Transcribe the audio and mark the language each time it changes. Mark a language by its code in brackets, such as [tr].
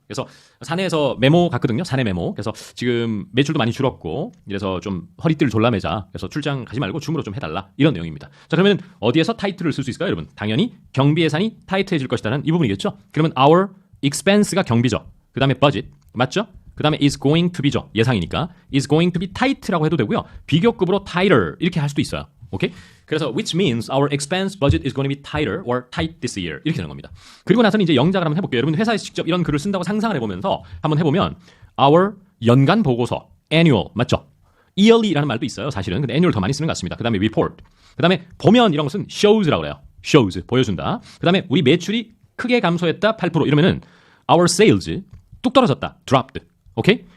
[ko] 그래서 사내에서 메모 갔거든요. 사내 메모. 그래서 지금 매출도 많이 줄었고 이래서 좀 허리띠를 졸라매자. 그래서 출장 가지 말고 줌으로 좀 해달라. 이런 내용입니다. 자, 그러면 어디에서 타이틀을 쓸 수 있을까요, 여러분? 당연히 경비 예산이 타이트해질 것이다는 이 부분이겠죠. 그러면 our expense가 경비죠. 그 다음에 budget 맞죠? 그 다음에 is going to be죠. 예상이니까 [en] is going to be tight [ko] 라고 해도 되고요. 비교급으로 tighter 이렇게 할 수도 있어요. 오케이? [en] 그래서 which means our expense budget is going to be tighter or tight this year [ko] 이렇게 되는 겁니다. 그리고 나서는 이제 영작을 한번 해볼게요. 여러분 회사에서 직접 이런 글을 쓴다고 상상을 해보면서 한번 해보면 our 연간 보고서 annual 맞죠? yearly라는 말도 있어요. 사실은 근데 annual 더 많이 쓰는 것 같습니다. 그 다음에 report 그 다음에 보면 이런 것은 shows라고 그래요. shows 보여준다. 그 다음에 우리 매출이 크게 감소했다 8% 이러면은 our sales 뚝 떨어졌다 dropped 오케이?